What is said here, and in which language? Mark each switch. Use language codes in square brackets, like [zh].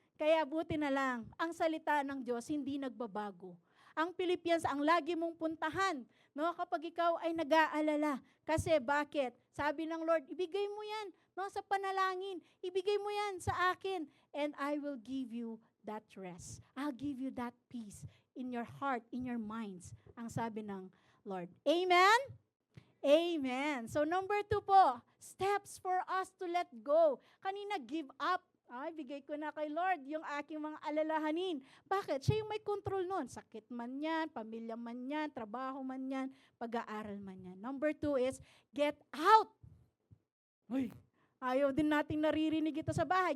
[tl] Kaya buti na lang, ang salita ng Diyos hindi nagbabago. Ang Philippians ang lagi mong puntahan, no, kapag ikaw ay nag-aalala. Kasi bakit? Sabi ng Lord, ibigay mo yan, no, sa panalangin. Ibigay mo yan sa akin, [en] and I will give you that rest. I'll give you that peace in your heart, in your minds. [tl] Ang sabi ng Lord. Amen? Amen. [en] So number 2 po, steps for us to let go. [tl] Kanina, [en] give up. [tl] Bigay ko na kay Lord yung aking mga alalahanin. Bakit? Siya yung may control nun. Sakit man yan, pamilya man yan, trabaho man yan, pag-aaral man yan. [en] Number 2 is, get out. [tl] Uy, ayaw din nating naririnig ito sa bahay.